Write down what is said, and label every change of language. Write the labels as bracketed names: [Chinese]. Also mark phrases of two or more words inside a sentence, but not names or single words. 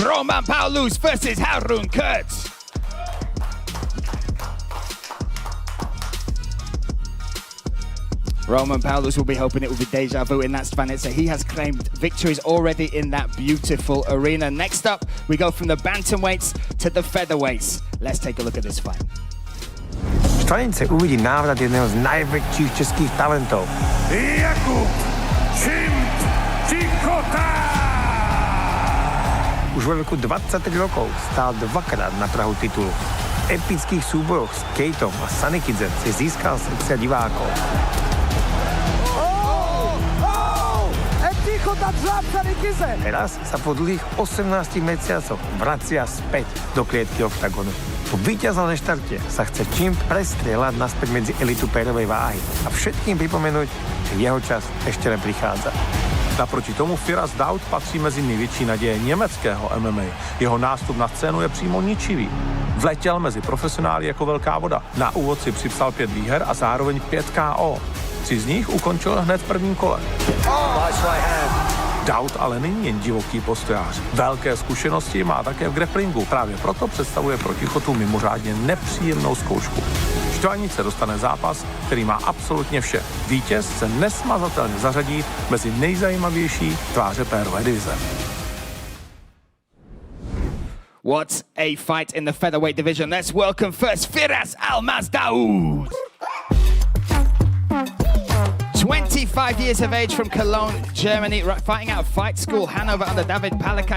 [English] Roman Paulus versus Harun Kurt. Roman Paulus will be hoping it will be deja vu in that Štvanice. He has claimed victories already in that beautiful arena. Next up, we go from the bantamweights to the featherweights. Let's take a look at this fight. [Slovak] Štvanice uvidí návrat jedného z najväčších českých talentov. Jakub Tichota! Už vo veku 23 rokov stál dvakrát na prahu titulu. V epických súbojoch s Kejtom a Sanikidze si získal srdcia divákov. Teraz sa po dlhých 18 mesiacoch vracia späť do klietky Oktagonu. Po víťaznom štarte sa chce čím prestrieľať naspäť medzi elitu pérovej váhy a všetkým pripomenúť, že jeho čas ešte len prichádza. [Czech] Naproti tomu Firas Daud patří mezi největší naděje německého MMA. Jeho nástup na scénu je přímo ničivý. Vletěl mezi profesionály jako velká voda. Na úvod si připsal 5 výher a zároveň 5 KO. 3 z nich ukončil hned v prvním kole. Daud ale není jen divoký postojář. Velké zkušenosti má také v grapplingu. Právě proto představuje pro Tichotu mimořádně nepříjemnou zkoušku. Štvanice dostane zápas, který má absolutně vše. Vítěz se nesmazatelně zařadí mezi nejzajímavější tváře pérové divize. [English] What a fight in the featherweight division. Let's welcome first Firas Almaz-Daoud. 25 years of age from Cologne, Germany, fighting out of Fight School Hanover under David Palakai.